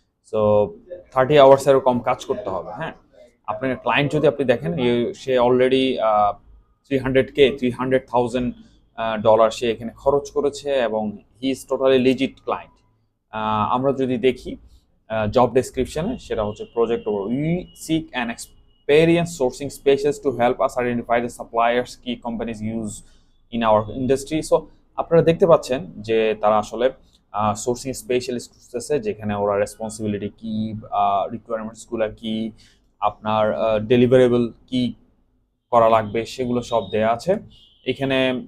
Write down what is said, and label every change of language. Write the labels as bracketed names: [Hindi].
[Bangla] So 30 আওয়ার্সেরও কম কাজ করতে হবে। হ্যাঁ, আপনার ক্লায়েন্ট যদি আপনি দেখেন, সে অলরেডি 300,000 সে এখানে খরচ করেছে এবং [English] He is totally legit client. [Bangla] আমরা যদি দেখি জব ডেসক্রিপশনে, সেটা হচ্ছে project over, [English] We seek an experienced sourcing specialists to help us identify the suppliers key companies use in our industry. [Bangla] So আপনারা দেখতে পাচ্ছেন যে তারা আসলে সোর্সিং স্পেশালিস্ট খুঁজতেছে, যেখানে ওরা রেসপন্সিবিলিটি কি, রিকোয়ারমেন্টসগুলো কি, আপনার ডেলিভারেবল কি করা লাগবে সেগুলো সব দেয়া আছে এখানে।